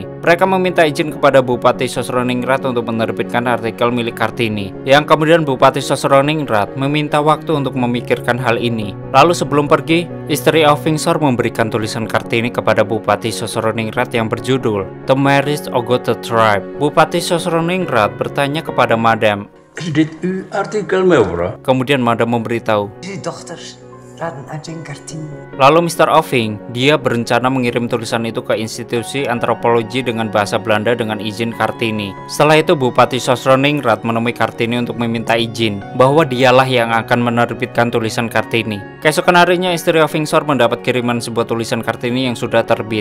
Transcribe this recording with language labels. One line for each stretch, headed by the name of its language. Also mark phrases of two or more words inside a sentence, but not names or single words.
Indonesian: Mereka meminta izin kepada Bupati Sosroningrat untuk menerbitkan artikel milik Kartini, yang kemudian Bupati Sosroningrat meminta waktu untuk memikirkan hal ini. Lalu sebelum pergi, istri Ovingsor memberikan tulisan Kartini kepada Bupati Sosroningrat yang berjudul The Marriage of the Tribe. Bupati Sosroningrat bertanya kepada Madam,
Dutch: Dit u artikel mevrouw?
Indonesian: kemudian Madam memberitahu.
Dutch: Uw dochter, Raden Ajeng Kartini.
Indonesian: Lalu Mr. Oving, dia berencana mengirim tulisan itu ke Institusi Antropologi dengan bahasa Belanda dengan izin Kartini. Setelah itu Bupati Sosroningrat menemui Kartini untuk meminta izin bahwa dialah yang akan menerbitkan tulisan Kartini. Keesokan harinya istri Ovingsor mendapat kiriman sebuah tulisan Kartini yang sudah terbit.